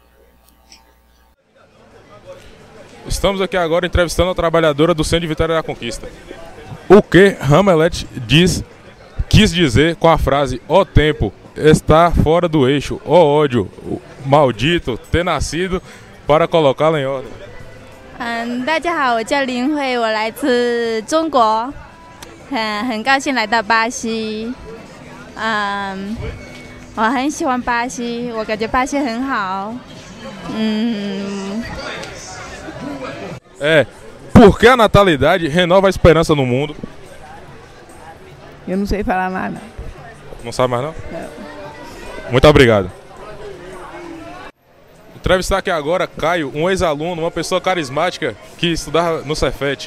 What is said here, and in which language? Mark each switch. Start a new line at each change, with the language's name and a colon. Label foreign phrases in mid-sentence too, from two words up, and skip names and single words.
Portuguese: Estamos aqui agora entrevistando a trabalhadora do Centro de Vitória da Conquista. O que Hamlet quis dizer com a frase "ó tempo está fora do eixo, ó ódio maldito ter nascido para colocá-lo em ordem"?
Chinese: 大家好，我叫林慧，我来自中国，很高兴来到巴西。我很喜欢巴西，我感觉巴西很好。
Portuguese: Por que a natalidade renova a esperança no mundo? Eu não sei falar nada. Não sabe mais não? Muito obrigado. Entrevistar aqui agora Caio, um ex-aluno, uma pessoa carismática que estudava no Cefet.